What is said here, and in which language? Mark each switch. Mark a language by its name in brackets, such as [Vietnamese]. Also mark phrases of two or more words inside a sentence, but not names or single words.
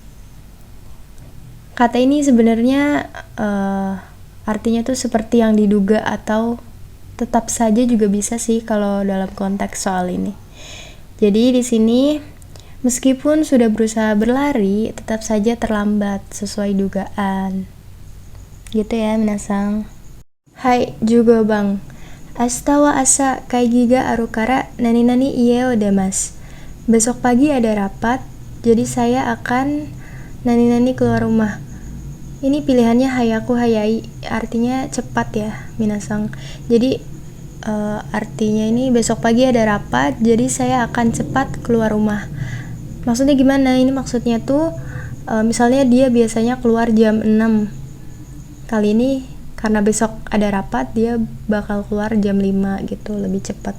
[Indonesian] Kata ini sebenarnya artinya tuh seperti yang diduga atau tetap saja juga bisa sih kalau dalam konteks soal ini. Jadi di sini meskipun sudah berusaha berlari, tetap saja terlambat sesuai dugaan. Gitu ya minasang. Hai, juga bang. [Japanese] 明日は朝会議があるからなになに家を出ます. [Indonesian] Besok pagi ada rapat, jadi saya akan nani-nani keluar rumah. Ini pilihannya [Japanese] 早く 早い, [Indonesian] artinya cepat ya minasang. Jadi artinya ini besok pagi ada rapat, jadi saya akan cepat keluar rumah. Maksudnya gimana? Ini maksudnya tuh misalnya dia biasanya keluar jam 6. Kali ini karena besok ada rapat, dia bakal keluar jam 5 gitu, lebih cepat.